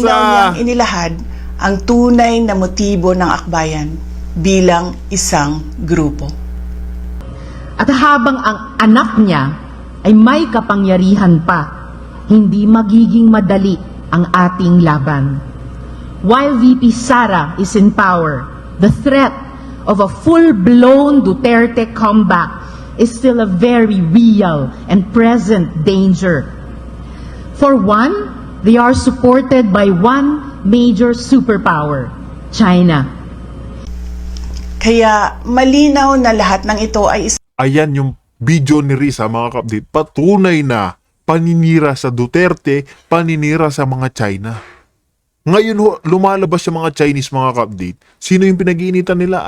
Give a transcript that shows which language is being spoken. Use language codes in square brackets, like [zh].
[tl] malinaw niyang inilahad ang tunay na motibo ng akbayan bilang isang grupo. At habang ang anak niya ay may kapangyarihan pa, hindi magiging madali ang ating laban. [en] While VP Sara is in power, the threat of a full-blown Duterte comeback is still a very real and present danger. For one, they are supported by one major superpower, China. [tl] Kaya malinaw na lahat ng ito ay Ayan yung video ni Risa, mga ka-update. Patunay na paninira sa Duterte, paninira sa mga China. Ngayon lumalabas yung mga Chinese, mga ka-update. Sino yung pinag-iinitan nila?